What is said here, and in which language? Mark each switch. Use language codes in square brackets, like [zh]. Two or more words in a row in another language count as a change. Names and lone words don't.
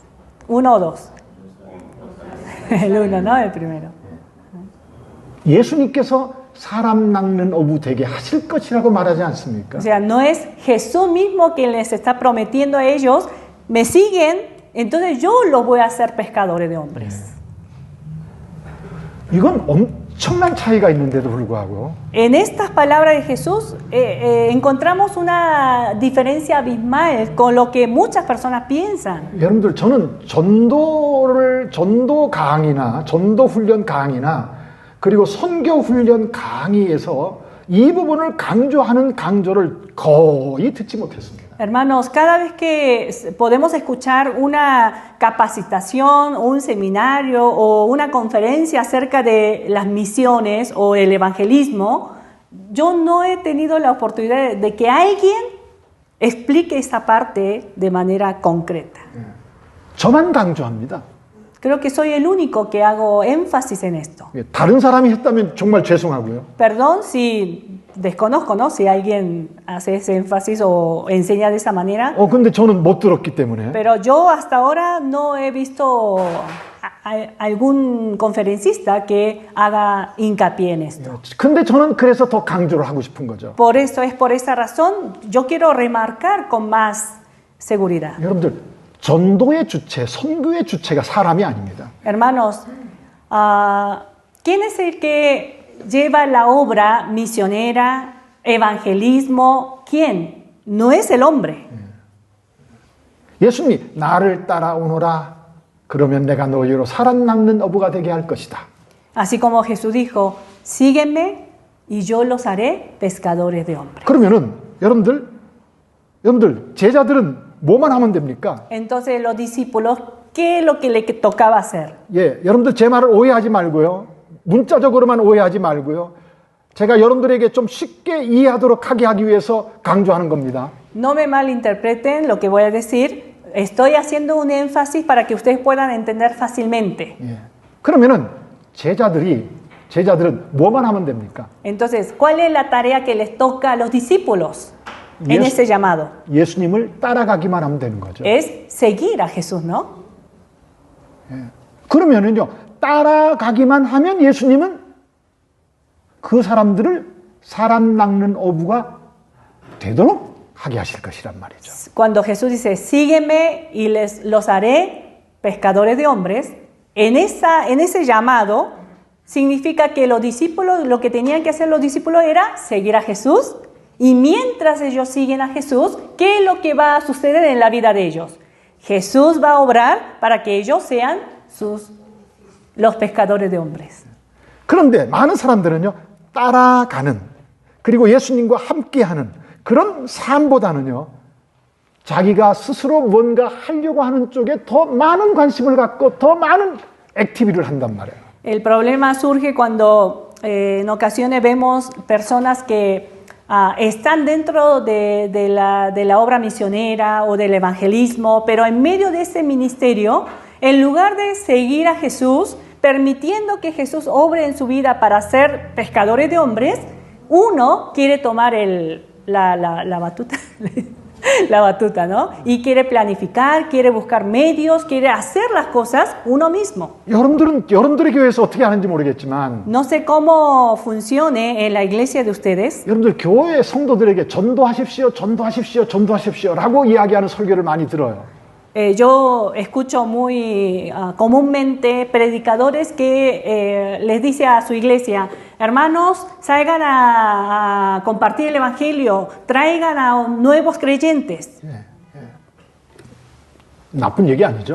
[es] ¿Uno o dos? El uno, ¿no? El primero. [ko] 예수님께서 사람 낚는 어부 되게 하실 것이라고 말하지 않습니까? [es] O sea, no es Jesús mismo quien les está prometiendo a ellos, me siguen, entonces yo los voy a hacer pescadores de hombres. [ko] 이건 엄청난 차이가 있는데도 불구하고 [es] En estas palabras de Jesús encontramos una diferencia abismal con lo que muchas personas piensan. [ko] 여러분들 저는 전도 강의나 전도 훈련 강의나 그리고 선교 훈련 강의에서 이 부분을 강조하는 강조를 거의 듣지 못했습니다. [es] Hermanos, cada vez que podemos escuchar una capacitación, un seminario o una conferencia acerca de las misiones o el evangelismo, yo no he tenido la oportunidad de que alguien explique esa parte de manera concreta. [ko] 저만 강조합니다. [es] Creo que soy el único que hago énfasis en esto. [ko] 다른 사람이 했다면 정말 죄송하고요. [es] Perdón si desconozco, ¿no? Si alguien hace ese énfasis o enseña de esa manera. [ko] 근데 저는 못 들었기 때문에 [es] Pero yo hasta ahora no he visto algún conferencista que haga hincapié en esto. [ko] 근데 저는 그래서 더 강조를 하고 싶은 거죠. [es] Por esa razón, yo quiero remarcar con más seguridad. [ko] 여러분들 전도의 주체, 선교의 주체가 사람이 아닙니다. [es] Hermanos, ¿quién es el que lleva la obra misionera, evangelismo? ¿Quién? No es el hombre. [ko] 예수님이 나를 따라오너라. 그러면 내가 너희로 사람 낚는 어부가 되게 할 것이다. [es] Así como Jesús dijo, sígueme y yo los haré pescadores de hombres. [ko] 그러면은 여러분들 제자들은 뭐만 하면 됩니까? [es] Entonces los discípulos, ¿qué es lo que le tocaba hacer? [ko] 예, 여러분들 제 말을 오해하지 말고요. 문자적으로만 오해하지 말고요. 제가 여러분들에게 좀 쉽게 이해하도록 하기 위해서 강조하는 겁니다. [es] No me malinterpreten lo que voy a decir. Estoy haciendo un énfasis para que ustedes puedan entender fácilmente. [ko] 예. 그러면은 제자들은 뭐만 하면 됩니까? [es] Entonces, ¿cuál es la tarea que les toca a los discípulos en ese llamado? [ko] 예수님을 따라가기만 하면 되는 거죠. [es] Es seguir a Jesús, ¿no? [ko] 그러면은요, 따라가기만 하면 예수님은 그 사람들을 사람 낚는 어부가 되도록 하게 하실 것이란 말이죠. [es] Cuando Jesús dice, sígueme y los haré pescadores de hombres, en ese llamado significa que los discípulos, lo que tenían que hacer los discípulos era seguir a Jesús, y mientras ellos siguen a Jesús, ¿qué es lo que va a suceder en la vida de ellos? Jesús va a obrar para que ellos sean los pescadores de hombres. [ko] 그런데 많은 사람들은요, 따라가는, 그리고 예수님과 함께하는 그런 삶보다는요, 자기가 스스로 뭔가 하려고 하는 쪽에 더 많은 관심을 갖고 더 많은 액티비티를 한단 말이에요. [es] El problema surge cuando en ocasiones vemos personas que están dentro de la obra misionera o del evangelismo, pero en medio de ese ministerio, en lugar de seguir a Jesús, permitiendo que Jesús obre en su vida para ser pescadores de hombres, uno quiere tomar la batuta, la batuta, ¿no? Y quiere planificar, quiere buscar medios, quiere hacer las cosas uno mismo. [ko] 여러분들의 교회에서 어떻게 하는지 모르겠지만, [es] No sé cómo funcione en la iglesia de ustedes. [ko] 여러분들 교회 성도들에게 전도하십시오 라고 이야기하는 설교를 많이 들어요. [es] Yo escucho muy comúnmente predicadores que les dice a su iglesia, hermanos, salgan a compartir el evangelio, traigan a nuevos creyentes. [ko] 나쁜 얘기 아니죠.